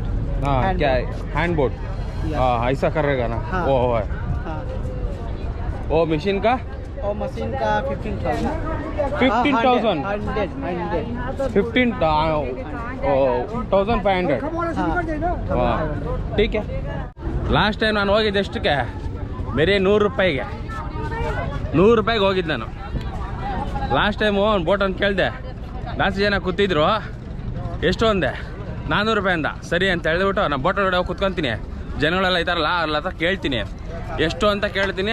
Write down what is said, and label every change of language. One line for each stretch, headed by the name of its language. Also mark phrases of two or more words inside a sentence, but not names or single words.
Hindi: हाँ क्या
English: hand boat.
Hindi: हाँ ऐसा करेगा ना. हाँ. वो हाँ. वो मशीन का और मशीन का 15,000. 15,000. 15,500. ठीक है.
English: last time
Kannada: ನಾನು ಹೋಗಿದ್ದೆ ಎಷ್ಟಕ್ಕೆ, ಬೇರೆ 100 ರೂಪಾಯಿಗೆ. 100 ರೂಪಾಯಿಗೆ ಹೋಗಿದ್ದು ನಾನು
English: last time.
Kannada: ಒಂದು ಬೋಟ್ ಅಂತ ಕೇಳಿದೆ, ಜಾಸ್ತಿ ಜನ ಕೂತಿದ್ರು. ಎಷ್ಟು ಅಂದೆ? 400 ರೂಪಾಯಿ ಅಂದ. ಸರಿ ಅಂತ ಹೇಳಿದ್ಬಿಟ್ಟು ನಾನು ಬೋಟ್ ಒಳಗಡೆ ಹೋಗಿ ಕೂತ್ಕೊತೀನಿ. ಜನಗಳೆಲ್ಲ ಇದ್ದಾರಲ್ಲ ಅವ್ರ ಹತ್ರ ಕೇಳ್ತೀನಿ, ಎಷ್ಟು ಅಂತ ಕೇಳ್ತೀನಿ.